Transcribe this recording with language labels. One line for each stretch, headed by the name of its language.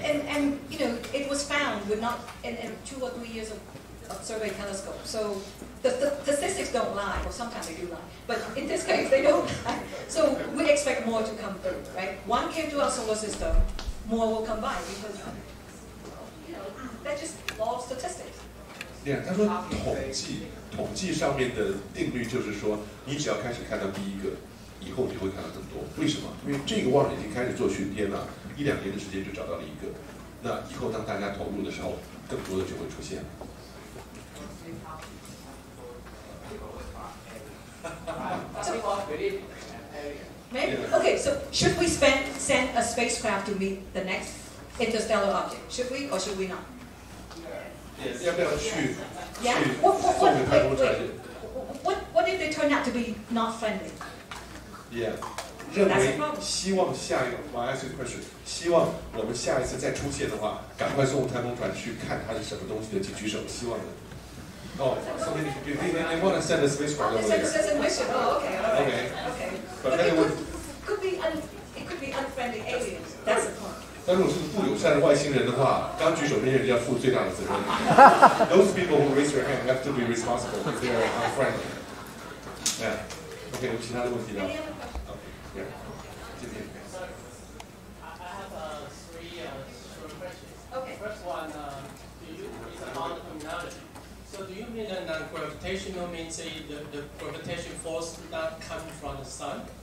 English: And you know, it was found with not in 2 or 3 years of survey telescope. So the statistics don't lie, or sometimes they do lie. But in this case, they don't lie. So we expect more to come through, right? One came to our solar system, more will come by because you know that's just law of statistics.
Chinese: Yeah， 他说统计上面的定律就是说，你只要开始看到第一个，以后你会看到更多。为什么？因为这个望远镜开始做巡天了，1-2年的时间就找到了一个。那以后当大家投入的时候，更多的就会出现。
English: Maybe. Okay, so should we send a spacecraft to meet the next interstellar object? Should we or should we not?
Chinese: 要不要去
English: Yeah.
Chinese: 去送给太空船？
English: What if they turn out to be not friendly?
Chinese: Yeah， 认为希望下一个
English: I ask you a question，
Chinese: 希望我们下一次再出现的话，赶快送太空船去看它是什么东西的，请举手。希望的。
English: Oh, so they want to send a spacecraft over there. Send a mission. Oh, okay. Okay. But it could be unfriendly aliens. That's the point.
Chinese: 但如果是不友善的外星人的话，刚举手那些人要负最大的责任。
English: Those people who raise their hand have to be responsible if they are unfriendly. Yeah. OK，
Chinese: 有其他的问题吗？
English: Any other questions?
Chinese: OK， 这边。
English: Sorry. I have three short questions. Okay. First one, is about the terminology. So do you mean that non-gravitational means the gravitation force not coming from the sun?